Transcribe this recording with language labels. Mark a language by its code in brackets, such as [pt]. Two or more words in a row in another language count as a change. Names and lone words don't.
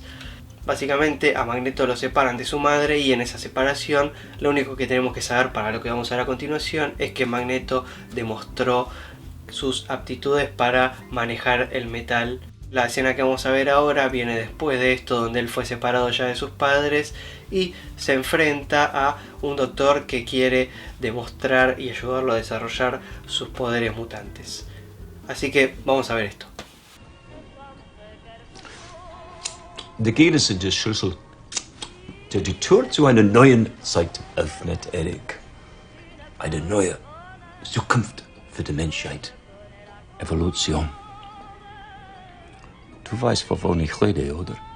[es] Básicamente a Magneto lo separan de su madre y en esa separación lo único que tenemos que saber para lo que vamos a ver a continuación es que Magneto demostró sus aptitudes para manejar el metal. La escena que vamos a ver ahora viene después de esto, donde él fue separado ya de sus padres y se enfrenta a un doctor que quiere demostrar y ayudarlo a desarrollar sus poderes mutantes. Así que vamos a ver esto. [de] Der Gene ist der Schlüssel, der die Tür zu einer neuen Zeit öffnet, Eric. Eine neue Zukunft für die Menschheit. Evolution. Du weißt, wovon ich rede, oder?